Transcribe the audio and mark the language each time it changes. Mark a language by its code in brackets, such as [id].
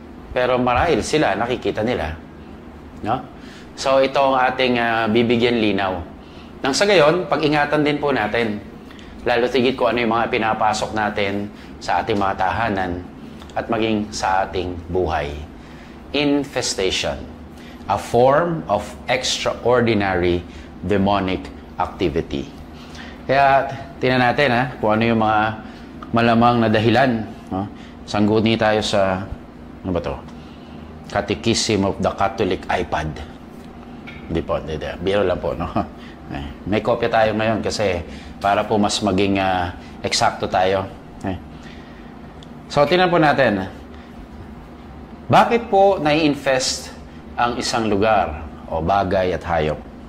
[tl] Pero marahil sila, nakikita nila. No? So ito ang ating bibigyan linaw. Nang sa gayon, pag-ingatan din po natin. Lalo tigit kung ano yung mga pinapasok natin sa ating mga tahanan at maging sa ating buhay. [en] Infestation. A form of extraordinary demonic activity. [tl] Kaya, tingnan natin kung ano yung mga malamang na dahilan. No? Sangguni tayo sa, ano ba to? Catechism of the Catholic iPad. Hindi po, biro lang po, no? May kopya tayo ngayon kasi para po mas maging eksakto tayo. So, tingnan po natin. Bakit po nai-infest ang isang lugar o bagay at hayop?